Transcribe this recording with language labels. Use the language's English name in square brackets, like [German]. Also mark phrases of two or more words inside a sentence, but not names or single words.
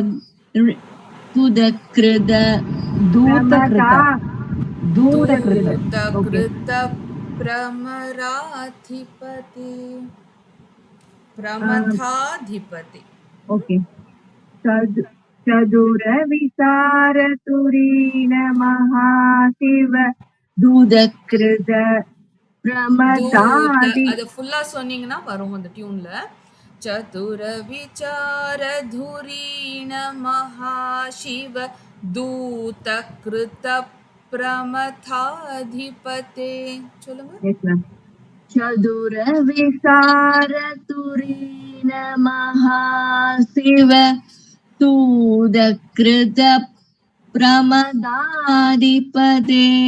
[Sanskrit] दूतकृत प्रमथाधिपति. ओके. चतुर विसार तुरीन महाशिव दूतकृत प्रमथाधिपति. [Tamil] அது ஃபுல்லா சொன்னீங்கன்னா வரும் அந்த டியூன்ல. [Sanskrit] चतुर विचार धुरीन महाशिव दूतकृत प्रमथाधिपते. [Tamil] சொல்லுங்க. [Sanskrit] चतुर विसार तुरीन महाशिव दूतकृत प्रमथाधिपते.